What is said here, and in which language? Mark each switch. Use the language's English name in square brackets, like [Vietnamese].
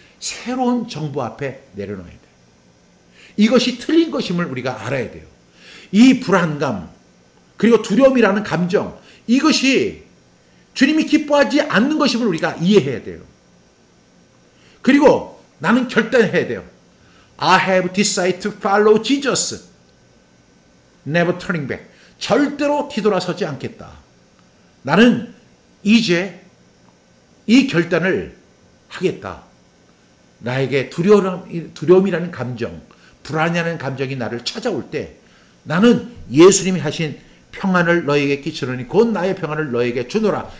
[Korean] 새로운 정부 앞에 내려놓아야 돼요. 이것이 틀린 것임을 우리가 알아야 돼요. 이 불안감 그리고 두려움이라는 감정, 이것이 주님이 기뻐하지 않는 것임을 우리가 이해해야 돼요. 그리고 나는 결단해야 돼요. [English] I have decided to follow Jesus. Never turning back. [Korean] 절대로 뒤돌아서지 않겠다. 나는 이제 이 결단을 하겠다. 나에게 두려움이라는 감정, 불안이라는 감정이 나를 찾아올 때 나는 예수님이 하신 평안을 너에게 끼치노니 곧 나의 평안을 너에게 주노라.